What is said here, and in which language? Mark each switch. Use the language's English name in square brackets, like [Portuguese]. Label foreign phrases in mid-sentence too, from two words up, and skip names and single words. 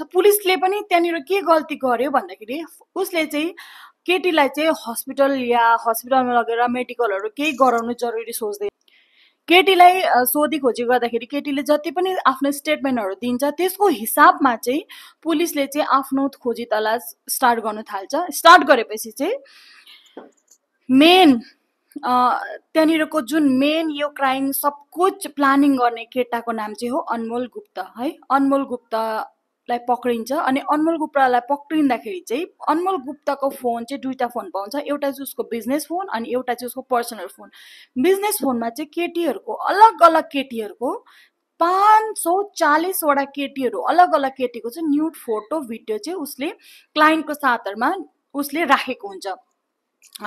[Nepali] पुलिसले पनि त्यहाँनिर के गल्ती गर्यो भन्दाखेरि उसले चाहिँ केटीलाई चाहिँ हस्पिटलमा लगेर मेडिकलहरू केही गराउनु जरुरी सोच्दै केटीलाई सोधी खोजी गर्दाखेरि केटीले जति पनि आफ्नो स्टेटमेन्टहरू दिन्छ त्यसको हिसाबमा चाहिँ पुलिसले चाहिँ आफ्नो खोजी तलास स्टार्ट गर्न थाल्छ। स्टार्ट गरेपछि चाहिँ मेन त्यहाँनिरको जुन मेन यो क्राइम सब कुछ प्लानिङ गर्ने केटाको नाम चाहिँ हो अनमोल गुप्ता है। अनमोल गुप्तालाई पक्रिन्छ। अनि अनमोल गुप्तालाई पक्रिँदाखेरि चाहिँ अनमोल गुप्ताको फोन चाहिँ 2टा फोन पाउँछ। एउटा चाहिँ उसको बिजनेस फोन अनि एउटा चाहिँ उसको पर्सनल फोन। बिजनेस फोनमा चाहिँ केटीहरूको अलग अलग केटीहरूको 540 वटा केटीहरू अलग अलग केटीको चाहिँ न्यूड फोटो भिडियो चाहिँ उसले क्लाइन्टको साथमा उसले राखेको हुन्छ है।